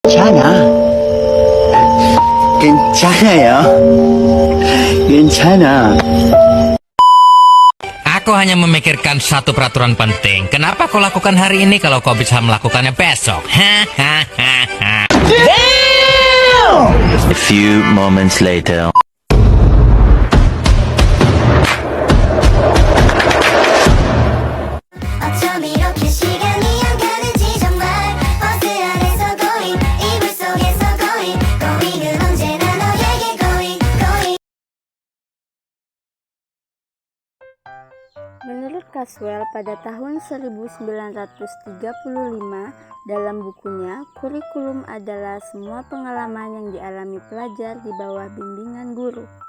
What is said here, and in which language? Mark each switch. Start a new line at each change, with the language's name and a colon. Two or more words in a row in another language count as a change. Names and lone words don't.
Korean: 괜찮아. 괜찮아요. 괜찮아.
Indonesian: Aku hanya memikirkan satu peraturan penting. Kenapa kau lakukan hari ini kalau kau bisa melakukannya besok? Hahaha.
English: A few moments later.
Korean: 어쩜 이렇게 시간이 안 가는지 정말 버스 안에서 going 이불 속에서 going은 언제나 너에게 going.
Indonesian: Menurut Caswell, pada tahun 1935, dalam bukunya, kurikulum adalah semua pengalaman yang dialami pelajar di bawah bimbingan guru.